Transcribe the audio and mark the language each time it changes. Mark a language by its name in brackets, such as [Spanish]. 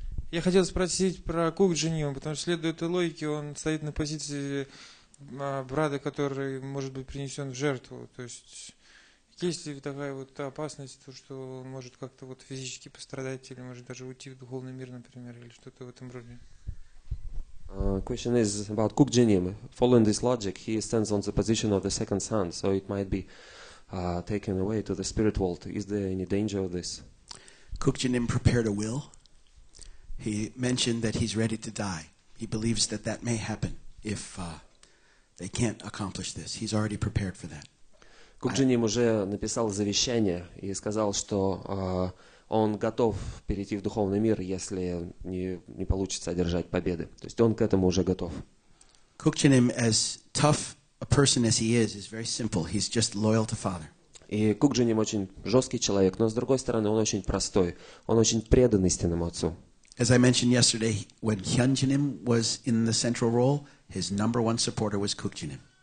[Russian] Я хотел спросить про Кукджинима, потому что, следуя этой логике, он стоит на позиции брата, который может быть принесен в жертву. То есть есть ли такая вот опасность, что он может как-то вот физически пострадать или может даже уйти в духовный мир, например, или что-то в этом роде? [English] Question is about Kukjinim. Following this logic, he stands on the position of the second son, so it might be taken away to the spirit world. Is there any danger of this? Kukjinim prepared a will. He mentioned that he's ready to die. He believes that that may happen if they can't accomplish this. He's already prepared for that. [Russian] Кукджиним уже написал завещание и сказал, что он готов перейти в духовный мир, если не получится одержать победы. То есть он к этому уже готов. [English] Kukjinim, as tough a person as he is very simple. He's just loyal to Father. [Russian] И Кукджиним очень жесткий человек, но с другой стороны он очень простой. Он очень предан истинному отцу. [English] As I mentioned yesterday, when Hyunjinim was in the central role, his number one supporter was Kukjinim.